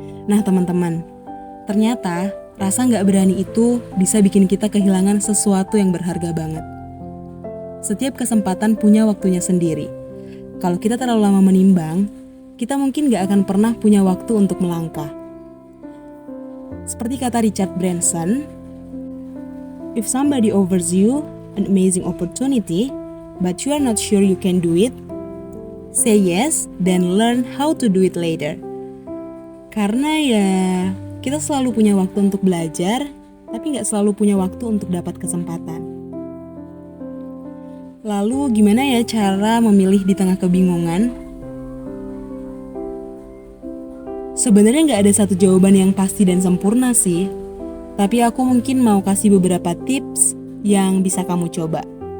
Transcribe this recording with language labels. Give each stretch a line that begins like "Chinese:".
Indonesian: Nah teman-teman, ternyata rasa gak berani itu bisa bikin kita kehilangan sesuatu yang berharga banget. Setiap kesempatan punya waktunya sendiri. Kalau kita terlalu lama menimbang, kita mungkin gak akan pernah punya waktu untuk melangkah. Seperti kata
English: Richard Branson, if somebody offers you an amazing opportunity, but you are not sure you can do it, say yes, then learn how to do it later.
Indonesian: Karena ya, kita selalu punya waktu untuk belajar, tapi gak selalu punya waktu untuk dapat kesempatan. Lalu gimana ya cara memilih di tengah kebingungan? Sebenarnya gak ada satu jawaban yang pasti dan sempurna sih. Tapi aku mungkin mau kasih beberapa tips yang bisa kamu coba.